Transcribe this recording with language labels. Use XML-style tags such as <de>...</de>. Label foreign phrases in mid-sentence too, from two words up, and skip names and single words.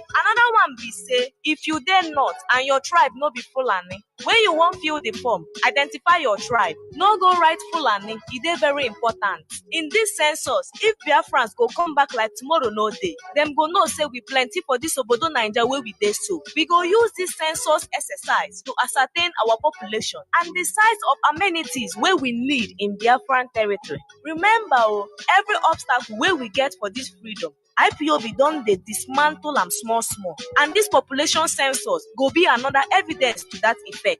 <pcm>Another one be say, if you dey north and your tribe no be Fulani, when you wan fill the form, identify your tribe. No go write Fulani, e dey very important. In this census, if Biafrans go come back like tomorrow no dey, them go know say we plenty for this Obodo Naija where we dey so. We go use this census exercise to ascertain our population and the size of amenities where we need in Biafran territory. Remember, every obstacle where we get for this freedom, IPOB don dey dismantle am small small, and this population census go be another evidence to that effect.</pcm>